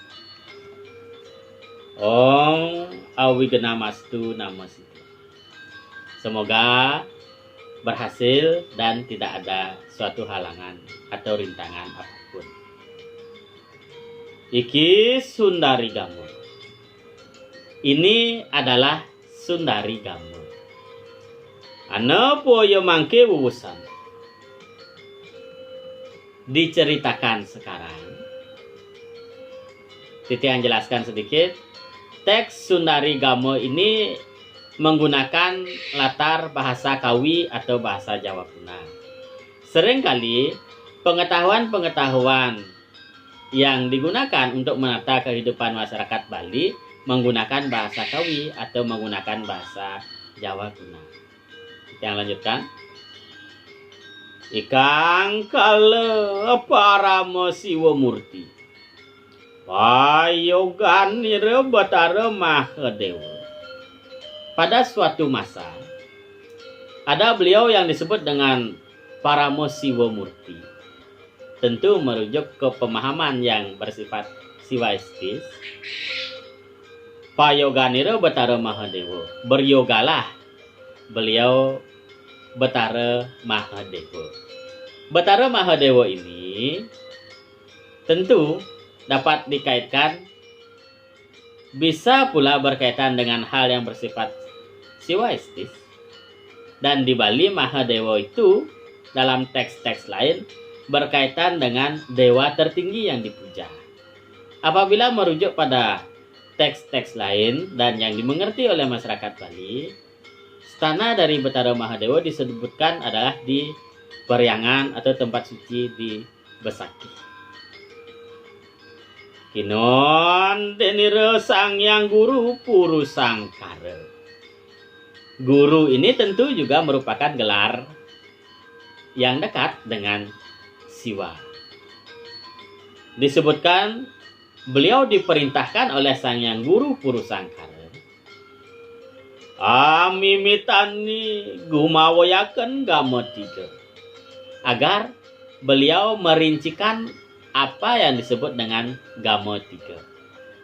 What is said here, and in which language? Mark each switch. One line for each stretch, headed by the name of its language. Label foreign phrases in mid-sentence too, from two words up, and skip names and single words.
Sanskrit: Om Awigena-mastu Namasiddhaya.
Indonesian: Semoga berhasil dan tidak ada suatu halangan atau rintangan apapun.
Kawi: Iki Sundari Gamo.
Indonesian: Ini adalah Sundari Gamo.
Kawi: Ana poyo mangke wuwusan.
Indonesian: Diceritakan sekarang. Titiang jelaskan sedikit. Teks Sundari Gamo ini menggunakan latar bahasa Kawi atau bahasa Jawa Kuna. Seringkali pengetahuan-pengetahuan yang digunakan untuk menata kehidupan masyarakat Bali menggunakan bahasa Kawi atau menggunakan bahasa Jawa Kuna. Yang lanjutkan.
Kawi: Ikang kala paramo siwa murti. Payoganira Batara Mahadewa.
Indonesian: Pada suatu masa ada beliau yang disebut dengan Paramo Siwa Murti. Tentu merujuk ke pemahaman yang bersifat siwaistis.
Kawi: Payoganira Batara Mahadewa.
Indonesian: Beryogalah beliau Betara Mahadewa. Betara Mahadewa ini tentu dapat dikaitkan, bisa pula berkaitan dengan hal yang bersifat siwaistis. Dan di Bali Mahadewa itu dalam teks-teks lain berkaitan dengan dewa tertinggi yang dipuja. Apabila merujuk pada teks-teks lain dan yang dimengerti oleh masyarakat Bali, stana dari Betara Mahadewa disebutkan adalah di Periangan atau tempat suci di Besaki.
Kawi: Kinon denire sang yang guru puru sangkara.
Indonesian: Guru ini tentu juga merupakan gelar yang dekat dengan Siwa. Disebutkan beliau diperintahkan oleh sang yang guru puru sangkara,
Kawi: amimitani gumawayaken gama 3,
Indonesian: agar beliau merincikan apa yang disebut dengan gama 3.